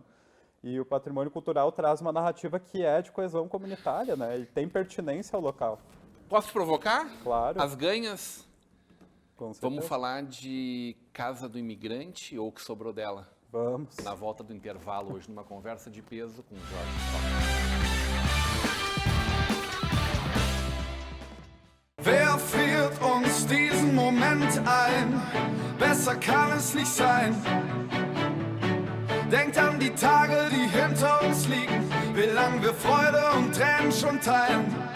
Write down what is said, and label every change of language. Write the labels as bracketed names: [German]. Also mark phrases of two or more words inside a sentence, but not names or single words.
[Portuguese] E o patrimônio cultural traz uma narrativa que é de coesão comunitária, né? E tem pertinência ao local. Posso te provocar? Claro. As ganhas. Com certeza. Vamos falar de Casa do Imigrante ou o que sobrou dela? Vamos. Na volta do intervalo hoje, numa conversa de peso com o Jorge Fox. [German] Wer friert uns diesen Moment ein? Besser kann es nicht sein. Denkt an die Tage, die hinter uns liegen, wie lang wir Freude und Tränen schon teilen.